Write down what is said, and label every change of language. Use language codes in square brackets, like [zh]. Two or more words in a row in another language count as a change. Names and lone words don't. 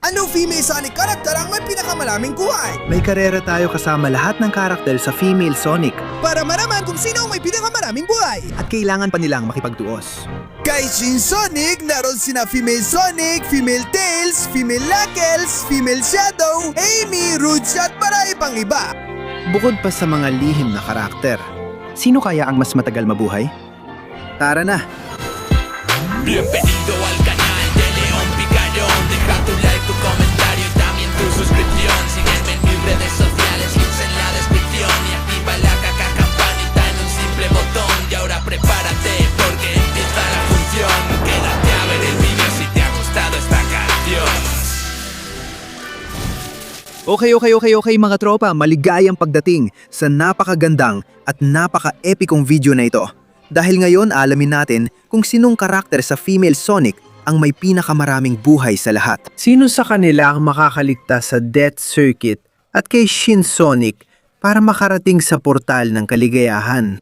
[tl] Anong female Sonic character ang may pinakamaraming buhay? May karera tayo kasama lahat ng karakter sa female Sonic Para malaman kung sino ang may pinakamaraming buhay. at kailangan pa nilang makipagtuos. Kay Shin Sonic, naroon sina female Sonic, female Tails, female Knuckles, female Shadow, Amy, Rouge at marami pang iba. Bukod pa sa mga lihim na karakter, sino kaya ang mas matagal mabuhay? Tara na! [es] Bienvenido al canal de León Picayón. Deja tu like, tu comentario y también tu suscripción. Sígueme en mis redes sociales, links en la descripción. Y activa la campanita en un simple botón. Y ahora prepárate porque empieza la función. Quédate a ver el video si te ha gustado esta canción. [tl] Okay mga tropa, maligayang pagdating sa napakagandang at napaka-epicong video na ito. Dahil ngayon alamin natin kung sinong karakter sa female Sonic ang may pinakamaraming buhay sa lahat. Sino sa kanila ang makakaligtas sa Death Circuit at kay Shin Sonic para makarating sa portal ng kaligayahan?